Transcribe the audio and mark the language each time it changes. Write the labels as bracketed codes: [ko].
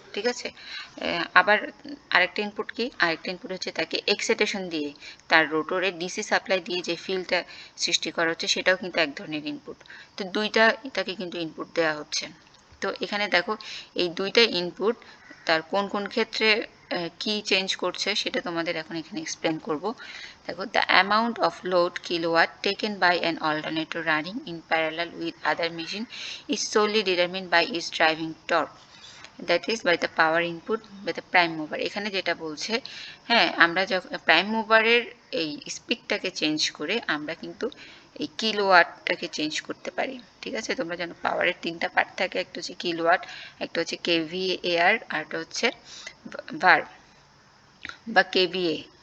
[bn] ঠিক আছে, আবার আরেকটা ইনপুট কি? আরেকটা ইনপুট হচ্ছে তাকে এক্সাইটেশন দিয়ে, তার রোটরে ডিসি সাপ্লাই দিয়ে যে ফিল্ডটা সৃষ্টি করা হচ্ছে, সেটাও কিন্তু এক ধরনের ইনপুট। তো দুইটা তাকে কিন্তু ইনপুট দেওয়া হচ্ছে। তো এখানে দেখো এই দুইটা ইনপুট তার কোন কোন ক্ষেত্রে কি চেঞ্জ করছে সেটা তোমাদের এখন এখানে এক্সপ্লেন করব। [en] দেখো, the amount of load kilowatt taken by an alternator running in parallel with other machine is solely determined by its driving torque, that is by the power input by the prime mover। [bn] এখানে যেটা বলছে, হ্যাঁ, আমরা যখন prime মুভারের এই স্পিডটাকে change করে আমরা কিন্তু এই কিলোওয়াটটাকে চেঞ্জ করতে পারি। ঠিক আছে, তোমরা জানো পাওয়ারের তিনটা পার্ট থাকে, একটা হচ্ছে কিলোওয়াট, একটা হচ্ছে kVAR, আর একটা হচ্ছে ভার বা কেভিএ।